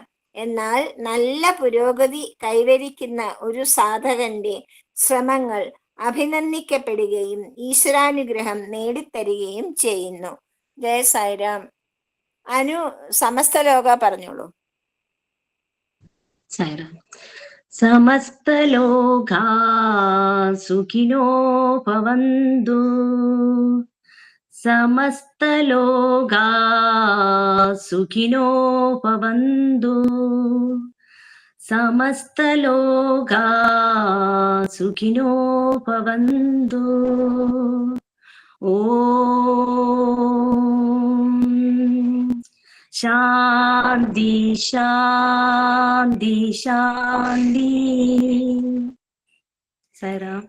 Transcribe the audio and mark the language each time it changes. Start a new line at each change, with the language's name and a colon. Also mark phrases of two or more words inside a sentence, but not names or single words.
Malayalam: എന്നാൽ നല്ല പുരോഗതി കൈവരിക്കുന്ന ഒരു സാധകന്റെ ശ്രമങ്ങൾ അഭിനന്ദിക്കപ്പെടുകയും ഈശ്വരാനുഗ്രഹം നേടിത്തരികയും ചെയ്യുന്നു. ജയ സായിരാം. അനു
Sanskrit: സമസ്ത ലോക
Malayalam: പറഞ്ഞോളൂ.
Sanskrit: സായിറാം. സമസ്തലോകാ സുഖിനോ ഭവന്തു. സമസ്തലോകാ സുഖിനോ ഭവന്തു. സമസ്തലോകാ സുഖിനോ ഭവന്തു. ഓം ശാന്തി ശാന്തി ശാന്തി. സായിറാം.